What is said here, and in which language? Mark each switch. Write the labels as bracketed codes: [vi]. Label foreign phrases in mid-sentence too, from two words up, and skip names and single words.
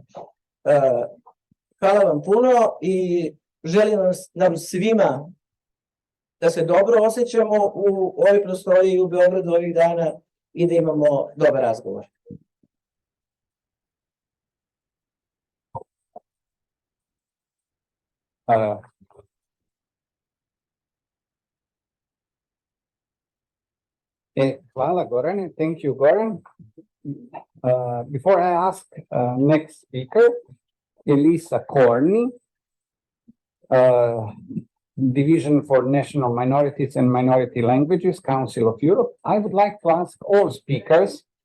[sr] Hvala vam puno i želim nam svima da se dobro osjećamo u ovoj prostoriji u Beogradu ovih dana i da imamo dobar razgovor. Hvala, Gorane. [en] Thank you, Goran. Before I ask next speaker, Elisa Corney, Division for National Minorities and Minority Languages, Council of Europe, I would like to ask all speakers